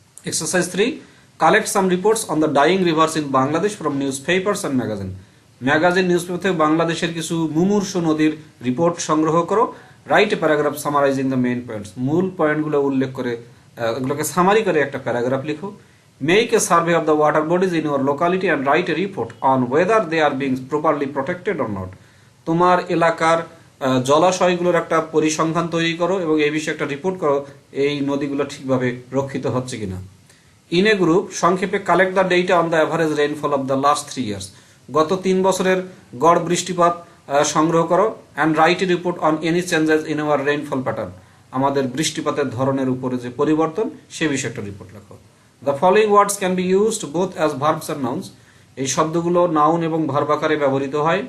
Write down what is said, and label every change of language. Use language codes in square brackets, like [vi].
[en] exercise 3, collect some reports on the dying rivers in Bangladesh from newspapers and magazine, [bn] magazine news paper থেকে বাংলাদেশের কিছু মুমূর্ষ নদীর report সংগ্রহ করো। [en] write a paragraph summarising the main points, [bn] মূল পয়েন্টগুলো উল্লেখ করে এগুলোকে সামারি করে একটা প্যারাগ্রাফ লিখো। [en] Make a survey of the water bodies in your locality and write a report on whether they are being properly protected or not. [bn] তোমার এলাকার জলাশয়গুলোর একটা পরিসংখ্যান তৈরি করো এবং এই বিষয়ে একটা রিপোর্ট করো, এই নদীগুলো ঠিকভাবে রক্ষিত হচ্ছে কিনা। [en] in a group, সংক্ষেপে collect the data on the average rainfall of the last 3 years, [bn] গত 3 বছরের গড় বৃষ্টিপাত সংগ্রহ করো। [en] and write a report on any changes in our rainfall pattern, [bn] আমাদের বৃষ্টিপাতের ধরনের উপরে যে পরিবর্তন সে বিষয়ে একটা রিপোর্ট লেখো। [en] The following words can be used both as verbs and nouns, [bn] এই শব্দগুলো নাউন এবং ভার্ব আকারে ব্যবহৃত হয়।